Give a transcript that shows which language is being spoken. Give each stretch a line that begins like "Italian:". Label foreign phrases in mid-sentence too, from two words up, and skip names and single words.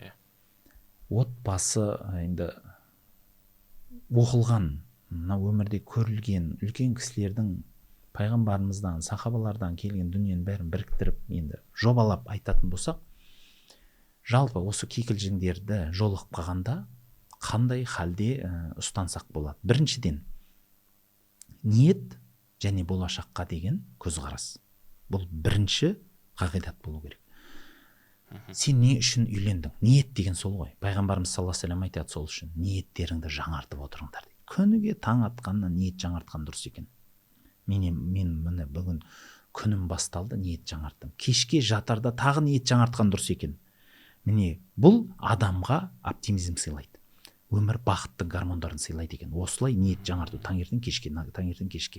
Kazakh: Отбасы енді оқылған, мына өмірде көрілген үлкен кісілердің, пайғамбарымыздан, сахабалардан келген дүниенің бәрін біріктіріп, енді жобалап айтатын болсақ, жалпы осы кикілжіңдерді жолығып қалғанда қандай халде ұстансақ болады? Біріншіден, ниет және болашаққа деген көзқарас. Бұл бірінші қағидат болу керек. Сен не үшін үйлендің? Ниет деген сол ғой. Пайғамбарымыз
Arabic: صلى الله عليه وسلم
Kazakh: айтады сол үшін. Ниеттеріңді жаңартып отырыңдар дейді. Күніге таң атқаннан ниет жаңартқан дұрыс екен. Мен міне бүгін күнім басталды, ниет жаңарттым. Кешке жатарда тағы ниет жаңартқан дұрыс екен. Міне бұл адамға оптимизм сыйлайды. Өмір бақытты гормондарын сыйлайды екен. Осылай ниет жаңарту таңертең кешке.